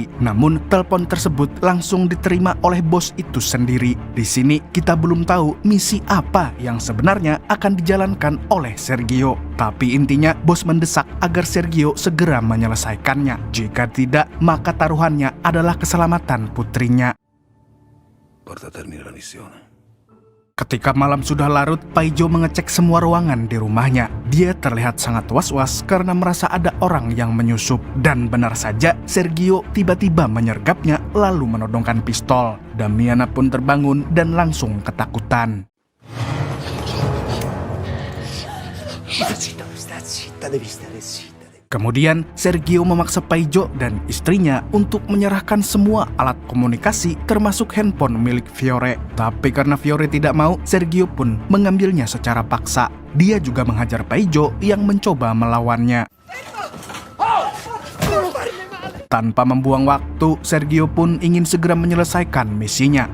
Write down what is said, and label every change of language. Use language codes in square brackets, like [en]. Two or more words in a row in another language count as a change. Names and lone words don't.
[id] Namun, telepon tersebut langsung diterima oleh bos itu sendiri. Di sini, kita belum tahu misi apa yang sebenarnya akan dijalankan oleh Sergio. Tapi intinya, bos mendesak agar Sergio segera menyelesaikannya. Jika tidak, maka taruhannya adalah keselamatan putrinya. [it] Porta a termine la missione. [id] Ketika malam sudah larut, Paijo mengecek semua ruangan di rumahnya. Dia terlihat sangat was-was karena merasa ada orang yang menyusup. Dan benar saja, Sergio tiba-tiba menyergapnya lalu menodongkan pistol. Damiana pun terbangun dan langsung ketakutan. [it] Devi stare zitta. [id] Kemudian, Sergio memaksa Paijo dan istrinya untuk menyerahkan semua alat komunikasi termasuk handphone milik Fiore. Tapi karena Fiore tidak mau, Sergio pun mengambilnya secara paksa. Dia juga menghajar Paijo yang mencoba melawannya. Tanpa membuang waktu, Sergio pun ingin segera menyelesaikan misinya.